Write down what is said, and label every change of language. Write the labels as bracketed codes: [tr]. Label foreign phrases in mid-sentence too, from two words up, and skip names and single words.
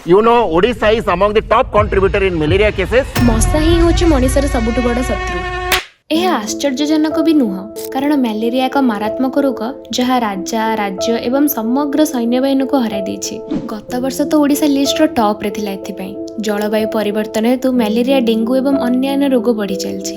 [en] You know, Odisha is among the top contributor in malaria cases. [or] ମଶା ହିଁ ହେଉଛି ମଣିଷର ସବୁଠୁ ବଡ଼ ଶତ୍ରୁ। ଏହା ଆଶ୍ଚର୍ଯ୍ୟଜନକ ବି ନୁହଁ, କାରଣ ମ୍ୟାଲେରିଆ ଏକ ମାରାତ୍ମକ ରୋଗ ଯାହା ରାଜା, ରାଜ୍ୟ ଏବଂ ସମଗ୍ର ସୈନ୍ୟବାହିନୀକୁ ହରାଇ ଦେଇଛି। ଗତ ବର୍ଷ ତ ଓଡ଼ିଶା ଲିଷ୍ଟର ଟପ୍ରେ ଥିଲା। ଏଥିପାଇଁ ଜଳବାୟୁ ପରିବର୍ତ୍ତନ ହେତୁ ମ୍ୟାଲେରିଆ, ଡେଙ୍ଗୁ ଏବଂ ଅନ୍ୟାନ୍ୟ ରୋଗ ବଢ଼ି ଚାଲିଛି।